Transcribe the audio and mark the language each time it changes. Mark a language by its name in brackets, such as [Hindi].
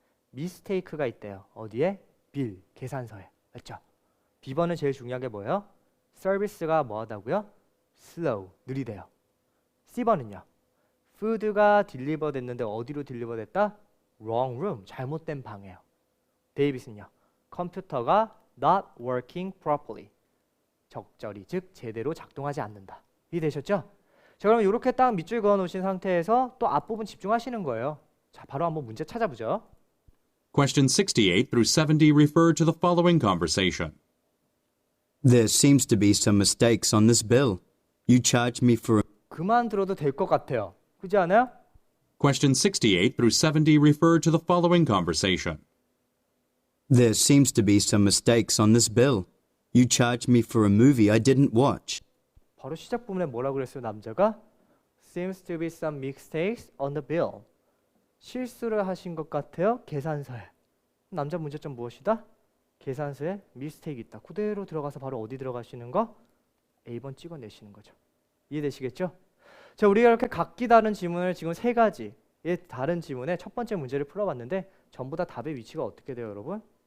[Korean] 미스테이크가 있대요. 어디에? 빌, 계산서에. 맞죠? B번은 제일 중요한 게 뭐예요? 서비스가 뭐하다고요? slow, 느리대요. C번은요. 푸드가 딜리버 됐는데 어디로 딜리버 됐다? [English] wrong room, [Korean] 잘못된 방이에요. 데이비스는요. [English] 컴퓨터가 not working properly. [Korean] 적절히, 즉 제대로 작동하지 않는다. 이해되셨죠? 자, 그럼 이렇게 딱 밑줄 그어 놓으신 상태에서 또 앞부분 집중하시는 거예요. 자, 바로 한번 문제 찾아보죠. [English] Questions 68 through 70 refer to the following conversation. There seems to be some mistakes on this bill. You charged me for [Korean] 그만 들어도 될 것 같아요. 그렇지 않아요? [English] Questions 68 through 70 refer to the following conversation. There seems to be some mistakes on this bill. You charged me for a movie I didn't watch. [Korean] 바로 시작 부분에 뭐라고 그랬어요, 남자가? [English] Seems to be some mistakes on the bill. [Korean] 실수를 하신 것 같아요, 계산서에. 남자 문제점 무엇이다? 계산서에 미스테이크 있다. 그대로 들어가서 바로 어디 들어가시는 거? A번 찍어내시는 거죠. 이해되시겠죠? 자, 우리가 이렇게 각기 다른 지문을 지금 세 가지의 다른 지문에 첫 번째 문제를 풀어봤는데 전부 다 답의 위치가 어떻게 돼요, 여러분?